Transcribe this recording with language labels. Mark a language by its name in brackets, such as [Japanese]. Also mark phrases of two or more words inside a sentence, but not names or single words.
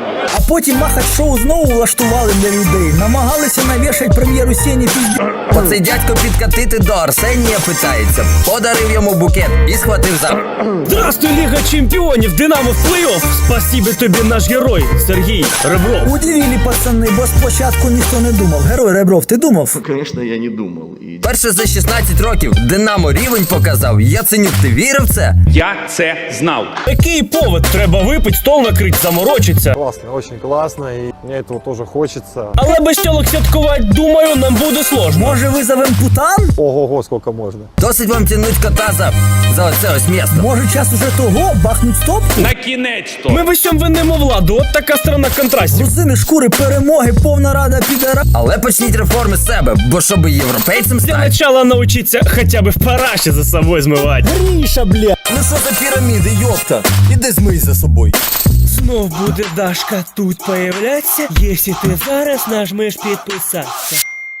[Ukrainian] А потім махач-шоу знову влаштували для людей. Намагалися навішать прем'єру Сені пізді. Оцей дядько підкатити до Арсенія питається. Подарив йому букет і схватив за... Здравствуй, Ліга Чемпіонів, Динамо в плей-офф. Спасибі тобі, наш герой, Сергій Ребров. Удивили, пацани, бо спочатку ніхто не думав. Герой Ребров, ти думав? [Russian] Конечно, я не думал. И [Ukrainian] Перше за 16 років Динамо рівень показав. Яценюк, ти вірив в це? Я це знав. Такий повод, треба випить, стол накрить, заморочиться. [Russian] Классно, очень классно, и мне этого тоже хочется. [Ukrainian] Але без тілок святкувати, думаю, нам буде сложно. Може, визовем Путан? Ого-го, [Russian] сколько можно. [Ukrainian] Досить вам [Russian] тянуть кота [Ukrainian] за оце ось місто. Може, час уже того, бахнуть стопку? На кінець-то. Ми в усьому винимо владу, от така сторона контрастів. Грузини, шкури, перемоги, повна рада підара. Але почніть реформи з себе, бо щоб європейцем Для стати. [Russian] начала научиться [Ukrainian] хоча б в параші за собою змивати. Гріша, бля. Ну що за піраміди, йопта? Іди змий за собою. Знов буде Дашка тут появляться, якщо ти зараз нажмеш підписатися.